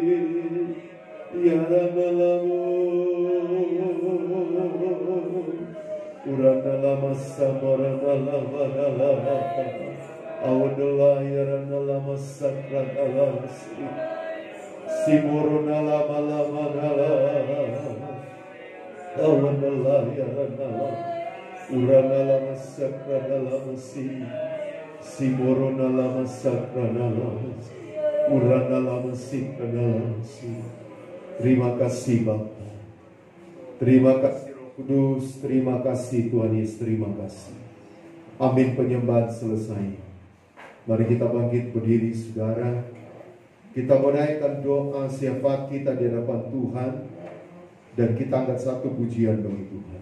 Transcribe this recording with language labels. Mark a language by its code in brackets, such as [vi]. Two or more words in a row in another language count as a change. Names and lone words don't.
[id] yarana lamu, urana lama samarana lama nala, awanala yarana lama samarana lama si, simuruna lama lama nala, awanala yarana lama, urana lama samarana lama si, simuruna lama samarana lama, urana lama samarana lama si. Terima kasih Bapa, terima kasih Roh Kudus, terima kasih Tuhan Yesus, terima kasih. Amin. Penyembahan selesai. Mari kita bangkit berdiri saudara. Kita menaikkan doa syafaat kita di hadapan Tuhan, dan kita angkat satu pujian bagi Tuhan.